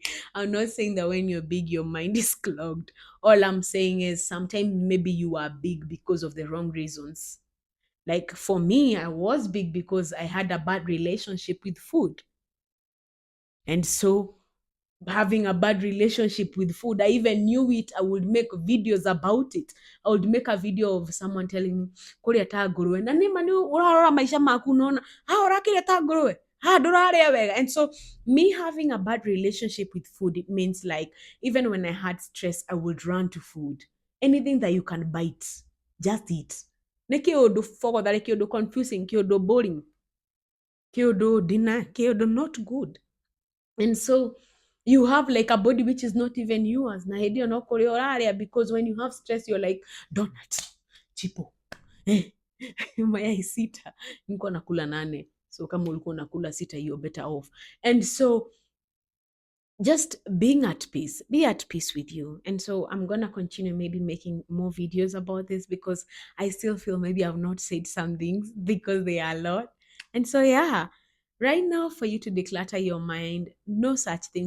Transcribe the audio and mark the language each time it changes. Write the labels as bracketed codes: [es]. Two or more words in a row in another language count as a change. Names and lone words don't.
[en] I'm not saying that when you're big, your mind is clogged. All I'm saying is sometimes maybe you are big because of the wrong reasons. Like for me, I was big because I had a bad relationship with food. And so having a bad relationship with food, I even knew it. I would make videos about it. I would make a video of someone telling me, [ki] "Kũrĩa ta ngũrũwe." Na nĩ ma nĩ ũrarora maica maku nona, "Ha ũrakĩrĩa ta ngũrũwe. Ha ndũrarĩa wega." [en] And so me having a bad relationship with food, it means like even when I had stress, I would run to food. Anything that you can bite, just eat. [ki] Nĩ kĩũndũ fogothare, kĩũndũ confusing, kĩũndũ boring, kĩũndũ dinner, kĩũndũ [en] not good. And so you have like a body which is not even yours. [ki] Na hĩndĩ ĩyo no kũrĩa ũrarĩa [en] because when you have stress, you're like, donut, [sw] chipo, eh, mayai sita. Nilikuwa nakula 8. So kama ulikuwa unakula sita, [en] you're better off. And so just being at peace, be at peace with you. And so I'm gonna continue maybe making more videos about this because I still feel maybe I've not said some things because they are a lot. And so yeah, right now for you to declutter your mind, no such things.